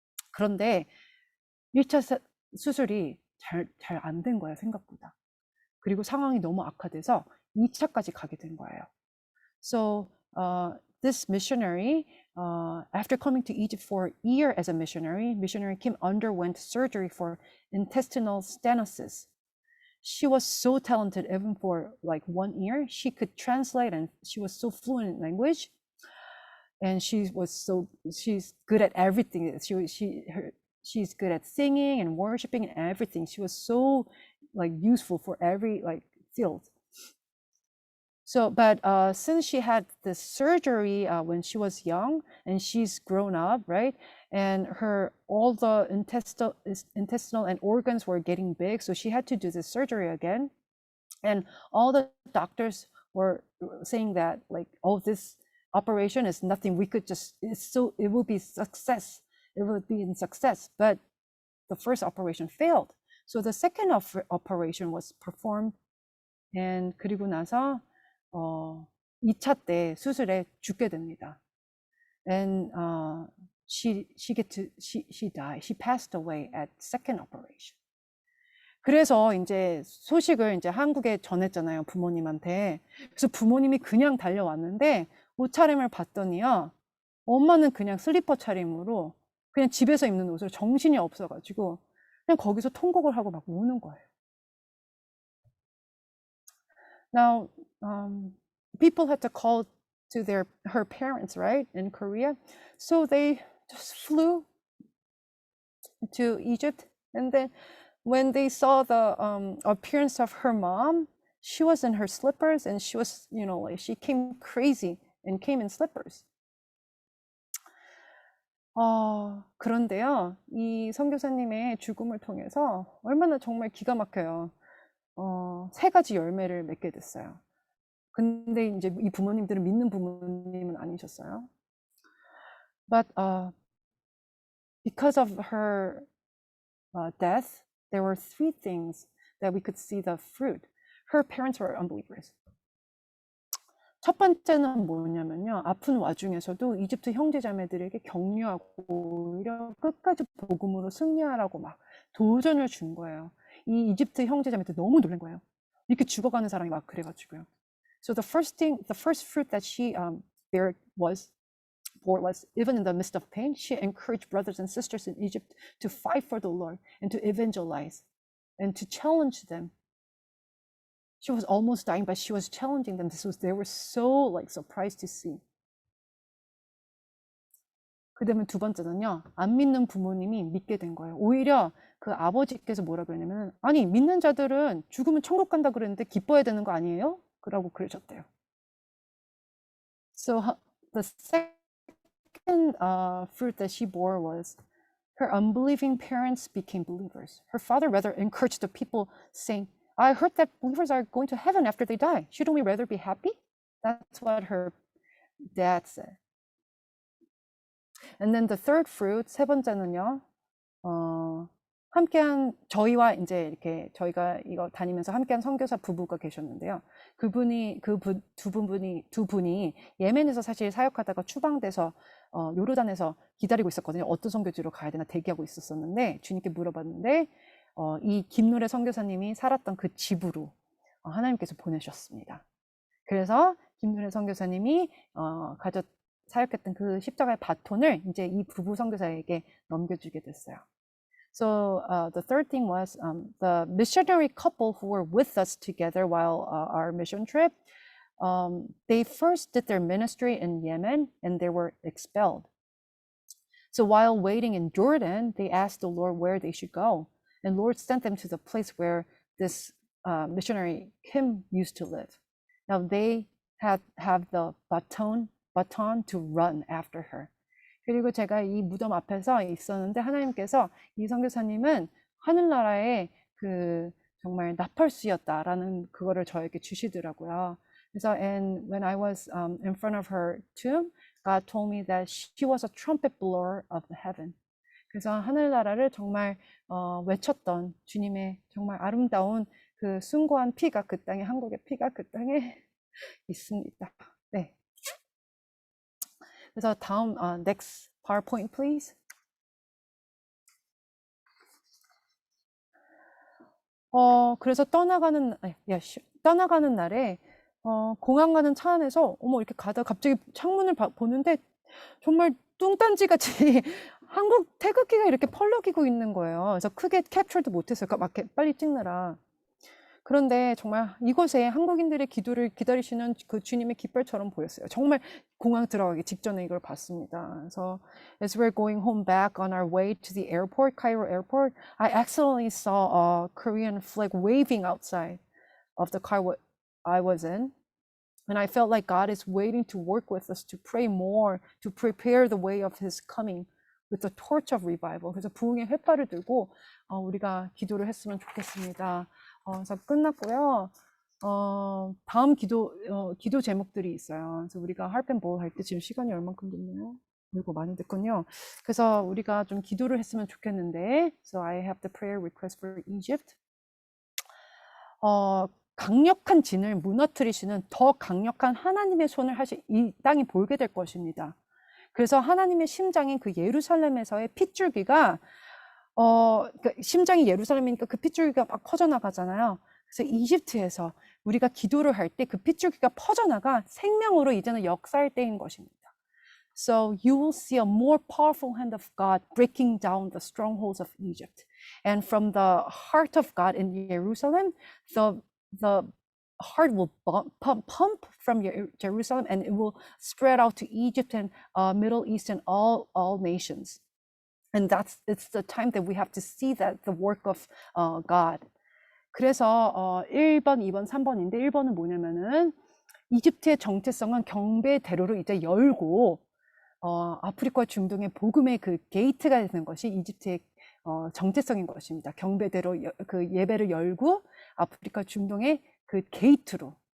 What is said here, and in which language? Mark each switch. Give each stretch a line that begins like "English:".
Korean: 그런데 1차 수술이 잘 안 된 거예요, 생각보다. 그리고 상황이 너무 악화돼서 2차까지 가게 된 거예요.
English: So this missionary, after coming to Egypt for a year as a missionary Kim underwent surgery for intestinal stenosis. She was so talented, even for like 1 year. She could translate, and she was so fluent in language. And she's good at everything. She's good at singing and worshiping and everything. She was so like useful for every like field. So, but since she had this surgery when she was young, and she's grown up, right? And all the intestinal and organs were getting big, so she had to do this surgery again. And all the doctors were saying that like, oh, this operation is nothing. We could just it will be success. It would be in success. But the first operation failed. So the second operation was performed, and
Korean: 그리고 나서 2차 때 수술에 죽게 됩니다.
English: And she died. She passed away at second operation.
Korean: 그래서 이제 소식을 이제 한국에 전했잖아요, 부모님한테. 그래서 부모님이 그냥 달려왔는데 옷차림을 봤더니요, 엄마는 그냥 슬리퍼 차림으로 그냥 집에서 입는 옷으로 정신이 없어가지고 그냥 거기서 통곡을 하고 막 우는 거예요.
English: Now, people had to call to her parents, right, in Korea. So they just flew to Egypt, and then when they saw the appearance of her mom, she was in her slippers, and she was, like she came crazy and came in slippers.
Korean: 그런데요, 이 선교사님의 죽음을 통해서 얼마나 정말 기가 막혀요. 3가지 열매를 맺게 됐어요. 근데 이제 이 부모님들은 믿는 부모님은 아니셨어요.
English: But because of her death, there were 3 things that we could see the fruit. Her parents were unbelievers.
Korean: 첫 번째는 뭐냐면요, 아픈 와중에서도 이집트 형제자매들에게 격려하고 오히려 끝까지 복음으로 승리하라고 막 도전을 준 거예요. 이 이집트 형제자매들 너무 놀란 거예요. 이렇게 죽어가는 사람이 막 그래가지고요. So the first fruit that she was even in the midst of pain, she encouraged brothers and sisters in Egypt to fight for the Lord and to evangelize and to challenge them. She was almost dying, but she was challenging them. They were so like surprised to see. 그다음에 2번째는요, 안 믿는 부모님이 믿게 된 거예요. 오히려 그 아버지께서 뭐라 그러냐면, 아니 믿는 자들은 죽으면 천국 간다 그랬는데 기뻐해야 되는 거 아니에요? 그러고 그러셨대요.
English: So the second fruit that she bore was her unbelieving parents became believers. Her father rather encouraged the people, saying, I heard that believers are going to heaven after they die. Shouldn't we rather be happy? That's what her dad said. And then the third fruit,
Korean: 3번째는요, 함께한 저희와 이제 이렇게 저희가 이거 다니면서 함께한 선교사 부부가 계셨는데요. 두 분이 예멘에서 사실 사역하다가 추방돼서 요르단에서 기다리고 있었거든요. 어떤 선교지로 가야 되나 대기하고 있었었는데 주님께 물어봤는데 이 김노래 선교사님이 살았던 그 집으로 하나님께서 보내셨습니다. 그래서 김노래 선교사님이 사역했던 그 십자가의 바톤을 이제 이 부부 선교사에게 넘겨주게 됐어요.
English: So the third thing was the missionary couple who were with us together while our mission trip. They first did their ministry in Yemen and they were expelled. So while waiting in Jordan, they asked the Lord where they should go. And Lord sent them to the place where this missionary Kim used to live. Now they have the baton to run after her.
Korean: 그리고 제가 이 무덤 앞에서 있었는데 하나님께서 이 선교사님은 하늘나라의 그 정말 나팔수였다라는 그거를 저에게 주시더라고요. 그래서
English: and when I was in front of her tomb, God told me that she was a trumpet blower of the heaven.
Korean: 그래서 하늘나라를 정말 외쳤던 주님의 정말 아름다운 그 숭고한 피가 그 땅에, 한국의 피가 그 땅에 있습니다. 네. 그래서 다음
English: next PowerPoint please.
Korean: 그래서 떠나가는 날에 공항 가는 차 안에서 어머 이렇게 가다 갑자기 창문을 보는데 정말 뚱딴지같이 한국 태극기가 이렇게 펄럭이고 있는 거예요. 그래서 크게 캡처도 못했어요. 막 빨리 찍느라. 그런데 정말 이곳에 한국인들의 기도를 기다리시는 그 주님의 깃발처럼 보였어요. 정말 공항 들어가기 직전에 이걸 봤습니다. 그래서
English: as we're going home back on our way to the airport, Cairo airport, I accidentally saw a Korean flag waving outside of the car I was in. And I felt like God is waiting to work with us to pray more, to prepare the way of His coming with the torch of revival.
Korean: 그래서 부흥의 횃발을 들고 우리가 기도를 했으면 좋겠습니다. 그래서 끝났고요. 다음 기도 제목들이 있어요. 그래서 우리가 harp&bowl 할 때 지금 시간이 얼만큼 됐나요? 그리고 많이 됐군요. 그래서 우리가 좀 기도를 했으면 좋겠는데,
English: so I have the prayer request for Egypt.
Korean: 강력한 진을 무너뜨리시는 더 강력한 하나님의 손을 이 땅이 볼게 될 것입니다. 그래서 하나님의 심장인 그 예루살렘에서의 핏줄기가 그러니까 심장이 예루살렘이니까 그 핏줄기가 막 퍼져나가잖아요. 그래서 이집트에서 우리가 기도를 할 때 그 핏줄기가 퍼져나가 생명으로 이제는 역사할 때인 것입니다.
English: So you will see a more powerful hand of God breaking down the strongholds of Egypt. And from the heart of God in Jerusalem, the heart will pump from Jerusalem and it will spread out to Egypt and Middle East and all nations. And it's the time that we have to see that the work of God.
Korean: 그래서 1번, 2번, 3번인데 1번은 뭐냐면은 이집트의 정체성은 경배대로로 이제 열고 아프리카 중동의 복음의 그 게이트가 되는 것이 이집트의 정체성인 것입니다. 경배대로 그 예배를 열고 아프리카 중동의 그 게이트로.